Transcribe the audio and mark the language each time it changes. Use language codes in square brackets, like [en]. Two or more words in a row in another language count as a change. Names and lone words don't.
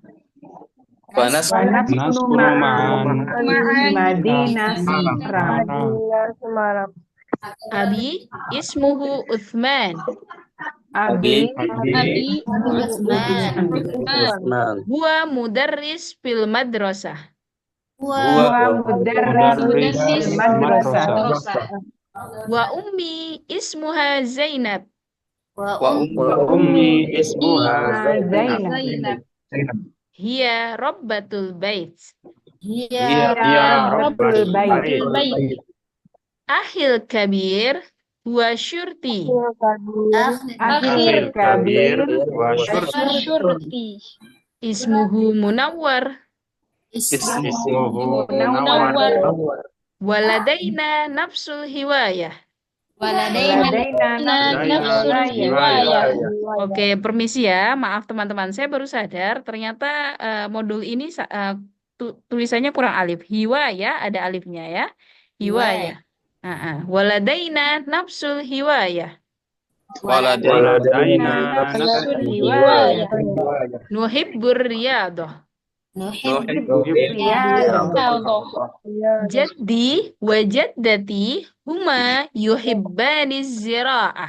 [ar] ونسكن معا في مدينة Semarang. أبي اسمه Uthman. Abi هو مدرس في المدرسة. هو مدرس في المدرسة. وأمي اسمها Zainab. وأمي اسمها Zainab. هي ربة البيت. هي رب البيت. أخي الكبير هو شرطي. آخر كبير wa Syurti. Ismuhu Munawwar. ismuhu Munawwar. ولدينا نفس الهواية. Waladaina نفس الهواية. [id] Oke, permisi ya. Maaf teman-teman. Saya baru sadar ternyata modul ini tulisannya kurang alif. Hiwaya ada alifnya ya. [ar] Hiwaya. ولدينا نفس الهواية. Waladaina nafsul Hiwaya. hiwaya. نحب الرياضة. Riyadhah. جدي وجدتي هما يحبان زراعة.